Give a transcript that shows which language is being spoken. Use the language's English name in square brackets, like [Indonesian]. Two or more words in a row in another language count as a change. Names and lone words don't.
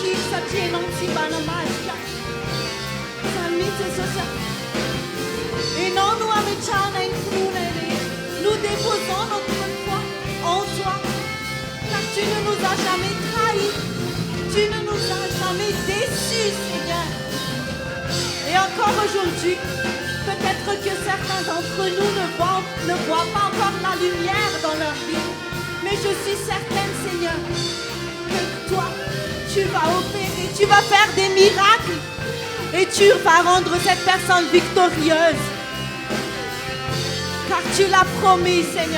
[Malagasy] satria ianao tsy mba namadika zany mihitsy Jesosy ianao no ametrahana ny finoana rehetra. [French] Nous déposons notre foi en toi car tu ne nous as jamais trahis, tu ne nous as jamais déçus Seigneur. Et encore aujourd'hui, peut-être que certains d'entre nous ne voient pas encore la lumière dans leur vie. Mais je suis certaine, Seigneur, que toi, tu vas opérer, tu vas faire des miracles et tu vas rendre cette personne victorieuse. Car tu l'as promis, Seigneur.